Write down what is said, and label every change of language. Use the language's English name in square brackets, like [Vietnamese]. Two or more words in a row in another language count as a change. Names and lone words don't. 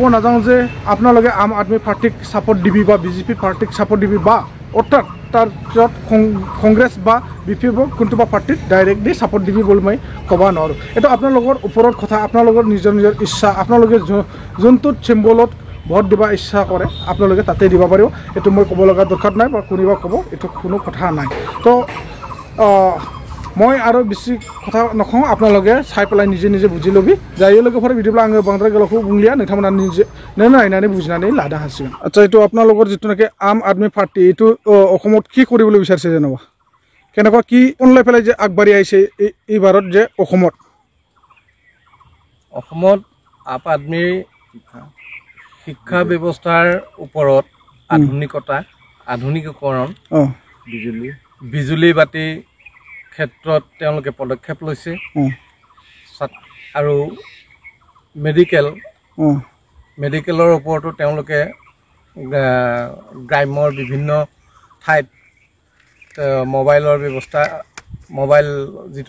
[Assamese] নাযাওঁ যে আপোনালোকে আম আদমি পাৰ্টিক ছাপোৰ্ট দিবি বা বিজেপি পাৰ্টিক ছাপোৰ্ট দিবি বা অৰ্থাৎ তাৰপিছত কংগ্ৰেছ বা বি পি এফক কোনোবা পাৰ্টিক ডাইৰেক্টলি ছাপোৰ্ট দিবি বুলি মই ক'ব নোৱাৰোঁ এইটো আপোনালোকৰ ওপৰত কথা আপোনালোকৰ নিজৰ নিজৰ ইচ্ছা আপোনালোকে যোনটোত চিম্বলত ভোট দিব ইচ্ছা কৰে আপোনালোকে তাতে দিব পাৰিব এইটো মই ক'ব লগা দৰকাৰ নাই বা কোনোবা ক'ব এইটো কোনো কথা নাই তো মই আৰু বেছি কথা নকওঁ আপোনালোকে চাই পেলাই নিজে নিজে বুজি ল'বি যাই লোকেफोर [Bodo] बिदिब्ला आङो बांद्राय गोलावखौ बुंलिया नोंथांमोना [Assamese] নিজে [Bodo] नायनानै बुजिनानै लानो हासिगोन [Assamese] आচ্ছা এইটো আপোনালোকৰ যিটোনেকি আম আদমি পাৰ্টি এইটো অসমত কি কৰিবলৈ বিচাৰিছে যেনেবা কেনেকুৱা কি অনলাই পেলাই যে আগবাঢ়ি আহিছে এইবাৰত যে অসমত আম আদমি শিক্ষা ব্যৱস্থাৰ ওপৰত আধুনিকীকৰণ বিজুলী বাতি ক্ষেত্ৰত তেওঁলোকে পদক্ষেপ লৈছে আৰু মেডিকেলৰ ওপৰতো তেওঁলোকে গ্ৰাম্যৰ বিভিন্ন ঠাইত মোবাইলৰ ব্যৱস্থা মোবাইল যিটো